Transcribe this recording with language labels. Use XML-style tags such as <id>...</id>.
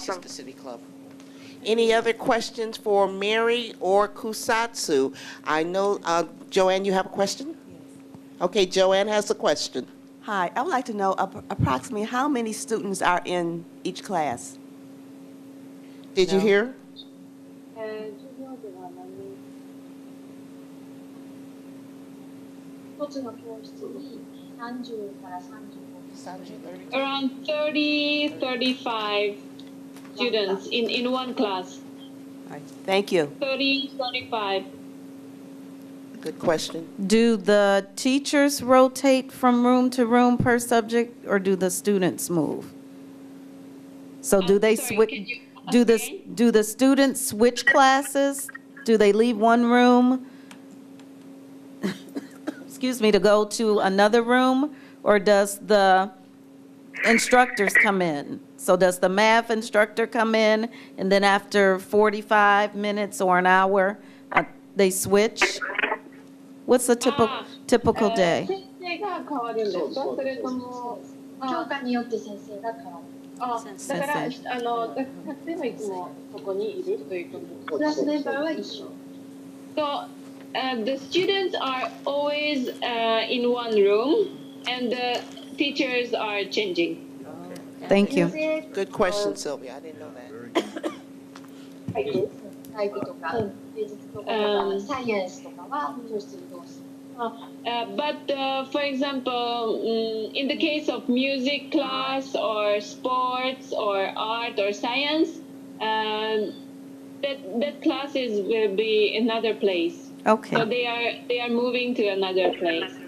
<en>Sister City Club. Any other questions for Mary or Kusatsu? I know, Joanne, you have a question? Okay, Joanne has a question. Hi, I would like to know approximately how many students are in each class? Did you hear?</en> <ja>授業では何人一つの教室に30から35</ja> <en>Around 35 students in one class. Thank you. 35. Good question. Do the teachers rotate from room to room per subject, or do the students move? So do they Sorry, switch? can you Do the students switch classes? Do they leave one room, excuse me, to go to another room? Or does the instructors come in? So does the math instructor come in, and then after 45 minutes or an hour, they switch? What's a typical day?</en> <ja>先生が変わるんですか？それとも教科によって先生が変わる。だから例えばいつもここにいるということクラスメンバーは一緒。</ja> <en>So the students are always in one room, and the teachers are changing. Thank you. Good question, Sylvia. I didn't know that.</en> <ja>体育とか芸術とかサイエンスとかは教室に移動する。</ja> <en>For example, in the case of music class or sports or art or science, that classes will be another place. Okay. So they are moving to another place.</en>